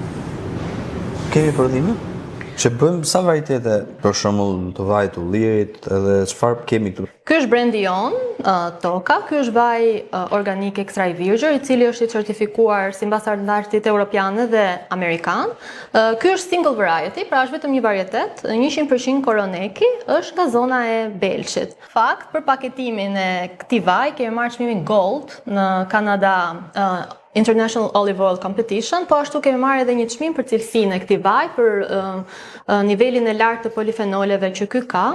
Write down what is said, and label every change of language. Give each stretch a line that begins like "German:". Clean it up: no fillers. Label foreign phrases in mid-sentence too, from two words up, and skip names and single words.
Albanian: Kemi prodhime? Që bëjmë sa varietete, për shembull të vajit të ullirit edhe çfarë kemi këtu? Ky është brendi jon, Toka. Ky është vaj organik extra i virgjër, i cili është i certifikuar sipas standardit evropian dhe amerikan. Ky është
English: single variety,
Albanian: pra është vetëm një varietet, 100% koroneki, është nga zona e Belçit. Fakt, për paketimin e këtij vaj kemi marrë çmimin Gold në Kanada International Olive Oil Competition, po ashtu kemi marrë edhe një çmim për cilësinë e këtij vaj, për nivelin e lartë të polifenoleve që ky ka.